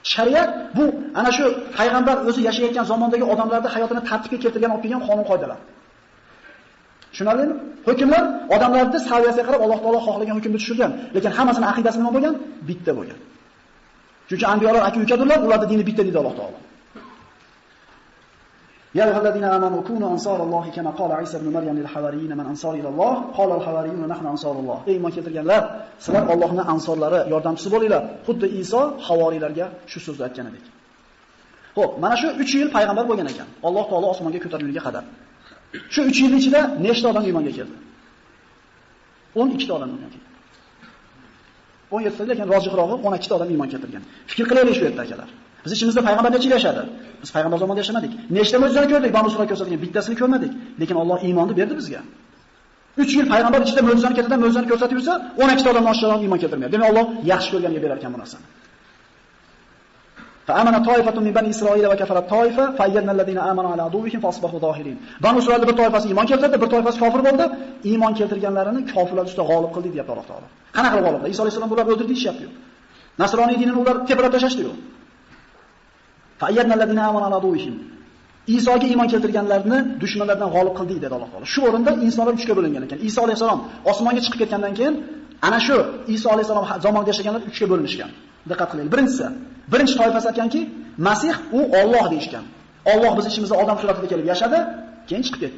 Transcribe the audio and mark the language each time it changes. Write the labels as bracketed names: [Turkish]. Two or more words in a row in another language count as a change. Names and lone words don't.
[Uzbek] Shariat bu ana shu payg'ambar o'zi yashayotgan zamondagi odamlarni hayotini tartibga keltirgan olib kelgan qonun qoidalar. Tushunarlimi? Hukmlar odamlarning saviyasiga qarab Alloh taolo xohlagan hukmni tushirgan, lekin hammasining aqidasi nima bo'lgan? Bitta bo'lgan. Chunki anbiyolar aka-ukadirlar, ularning dini bitta deydi Alloh taolo. [Arabic] يا أيها الذين آمنوا كونوا أنصار الله كما قال عيسى ابن مريم للحواريين من أنصاري إلى الله قال الحواريون نحن أنصار الله. [Uzbek] Ey iymon keltirganlar, sizlar Allohning ansorlari, yordamchisi bo'linglar. Xuddi Iso havoriylarga shu so'zni aytgan edi. Xo'p, mana shu 3 yil payg'ambar bo'lgan ekan. Alloh taolo osmonga ko'tarilganiga qadar. Shu 3 yil ichida nechta odam iymonga keldi? 12 ta odam iymonga keldi. 17 ta, lekin rojixrog'i 12 ta odam iymon keltirgan. Fikr qilaylik shu yerda akalar. Biz ichimizda payg'ambar necha yil yashadi? Biz payg'ambar zamonida yashamadik. Nechta mo'jizani ko'rdik? Banu Isroil ko'rsatgan bittasini ko'rmadik. Lekin Alloh iymonni berdi bizga. 3 yil payg'ambar ichida mo'jizani ketidan mo'jizani ko'rsatib yursa, 12 ta odam oshqoron iymon keltirmaydi. Demak Alloh yaxshi ko'rganiga berar ekan bu narsani. [Arabic] فآمن طائفة من بني إسرائيل وكفرت طائفة فأيدنا الذين آمنوا على عدوهم فأصبحوا ظاهرين. [Uzbek] Banu Isroilda bir toifasi iymon keltirdi, bir toifasi kofir bo'ldi. Iymon keltirganlarini kofirlar ustida g'olib qildi deyapti Alloh taolo. Qanaqa qilib g'olib? Iso alayhisalom ularni o'ldirdi deyapti. Nasroniy dinini ular tepalab tashlashdi-ku. [Arabic] فأيدنا الذين آمنوا على عدوهم. [Uzbek] Isoga iymon keltirganlarni dushmanlardan g'olib qildik dedi Alloh taolo. Shu o'rinda insonlar 3 ga bo'lingan ekan. Iso alayhisalom osmonga chiqib ketgandan keyin ana shu Iso alayhisalom zamonida yashaganlar 3 ga bo'linishgan. Diqqat qilaylik. Birinchi toifasi aytganki, Masih u Alloh deyishgan. Alloh biz ishimizda odam suratida kelib yashadi, keyin chiqib ketdi.